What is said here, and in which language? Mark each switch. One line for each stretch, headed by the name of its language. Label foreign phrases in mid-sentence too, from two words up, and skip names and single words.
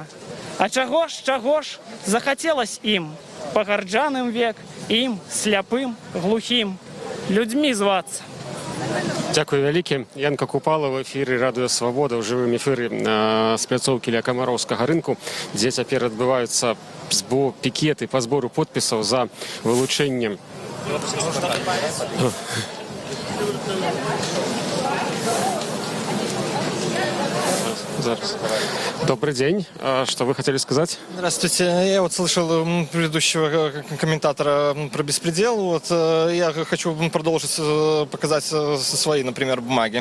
Belarusian: А чаго ж захацелась ім, пагарджаным век, ім, сляпым, глухім, людзьмі звацца. Дзякую вялікі. Янка Купала в эфіры Радыё Свабода ў жывым эфіры з пляцоўкі ля Камароўскага рынку, дзе цяпер адбываюцца пікеты па збору подпісаў за вылучэннем.
Russian: Добрый день. Что вы хотели сказать? Здравствуйте. Я вот слышал предыдущего комментатора про беспредел. Вот я хочу продолжить показать свои, например, бумаги.